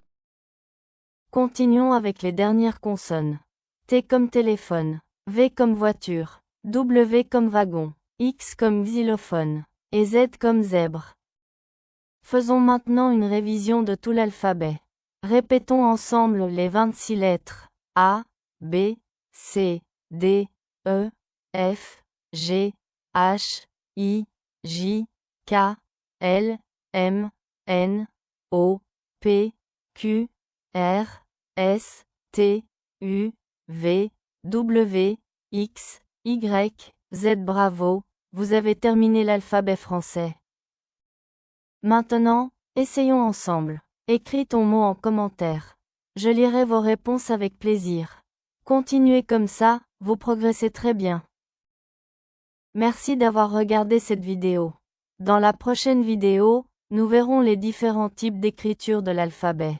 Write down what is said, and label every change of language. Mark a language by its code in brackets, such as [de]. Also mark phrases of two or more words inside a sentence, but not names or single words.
[fr] Continuons avec les dernières consonnes. T comme téléphone, V comme voiture, W comme wagon, X comme xylophone, et Z comme zèbre. Faisons maintenant une révision de tout l'alphabet. Répétons ensemble les 26 lettres. A, B, C, D, E, F, G, H, I, J, K, L, M, N, O, P, Q, R, S, T, U, V, W, X, Y, Z. Bravo, vous avez terminé l'alphabet français. Maintenant, essayons ensemble. Écris ton mot en commentaire. Je lirai vos réponses avec plaisir. Continuez comme ça, vous progressez très bien. Merci d'avoir regardé cette vidéo. Dans la prochaine vidéo, nous verrons les différents types d'écriture de l'alphabet.